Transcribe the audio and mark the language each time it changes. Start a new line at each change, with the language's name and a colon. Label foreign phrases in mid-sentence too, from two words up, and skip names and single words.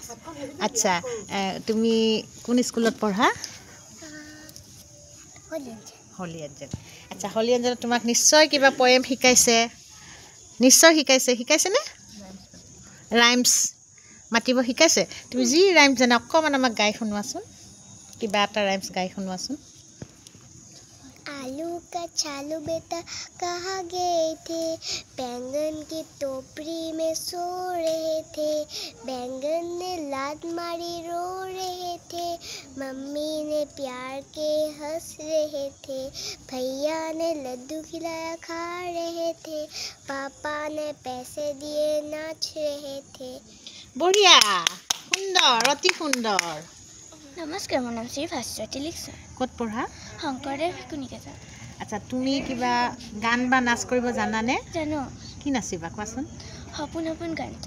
Assamese: আচ্ছা তুমি কোন স্কুলত পঢ়া হলিয়াঞ্জল আচ্ছা হলিয়াঞ্জলত তোমাক নিশ্চয় কিবা পয়েম শিকাইছে নে ৰাইমছ মাতিব শিকাইছে তুমি যি ৰাইমছ জানা অকণমান আমাক গাই শুনোৱাচোন কিবা এটা ৰাইমছ গাই শুনোৱাচোন
Hindi: आलू का छालू बेटा कहाँ गए थे बैंगन की टोकरी में सो रहे थे बैंगन ने लात मारी रो रहे थे मम्मी ने प्यार के हंस रहे थे भैया ने लड्डू खिलाया खा रहे थे पापा ने पैसे दिए नाच रहे थे बढ़िया सुंदर अति सुंदर
Assamese: नमस्कार মোৰ নাম শ্ৰী ভাস্বতী লিখা ক'ত পঢ়া শংকৰদেৱ শিশু নিকেতন আচ্ছা তুমি কিবা গান বা নাচ কৰিব জানানে জানো কি নাচিবা কোৱাচোন সপোন সপোন গানটো